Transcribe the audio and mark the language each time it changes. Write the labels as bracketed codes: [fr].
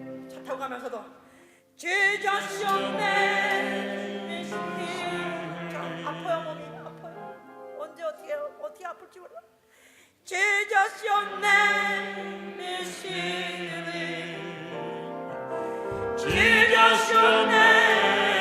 [ko] 차 타고 가면서도 [en] Jesus, your name is healing. [ko] 아파요, 몸이 아파요. 언제 어떻게 아플지 몰라. [en] Jesus, your name is healing. Jesus, your name